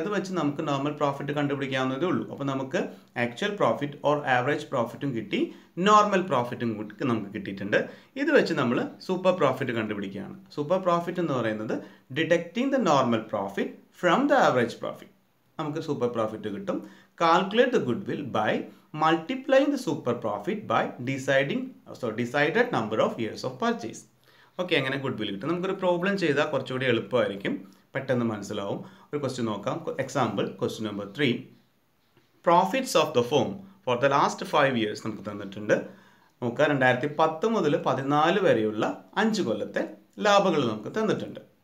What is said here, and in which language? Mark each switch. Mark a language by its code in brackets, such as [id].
[ml] അത് വെച്ച് നമുക്ക് നോർമൽ പ്രോഫിറ്റ് കണ്ടുപിടിക്കാവുന്നതേ ഉള്ളൂ. അപ്പോൾ നമുക്ക് ആക്ച്വൽ പ്രോഫിറ്റ് ഓർ ആവറേജ് പ്രോഫിറ്റും കിട്ടി, നോർമൽ പ്രോഫിറ്റും നമുക്ക് കിട്ടിയിട്ടുണ്ട്. ഇത് വെച്ച് നമ്മൾ സൂപ്പർ പ്രോഫിറ്റ് കണ്ടുപിടിക്കുകയാണ്. സൂപ്പർ പ്രോഫിറ്റ് എന്ന് പറയുന്നത് [en] Deducting the normal profit from the average profit. [ml] നമുക്ക് സൂപ്പർ പ്രോഫിറ്റ് കിട്ടും. [en] Calculate the goodwill by multiplying the super profit by decided number of years of purchase. [ml] Okay, അങ്ങനെ good will കിട്ടും. നമുക്കൊരു problem ചെയ്താൽ കുറച്ചുകൂടി എളുപ്പമായിരിക്കും, പെട്ടെന്ന് മനസ്സിലാവും. ഒരു ക്വസ്റ്റ്യൻ നോക്കാം. [en] Example question number 3. Profits of the form for the last 5 years [ml] നമുക്ക് തന്നിട്ടുണ്ട്. നോക്കുക, 2010 മുതൽ 14 വരെയുള്ള 5 കൊല്ലത്തെ ലാഭങ്ങൾ നമുക്ക് തന്നിട്ടുണ്ട്.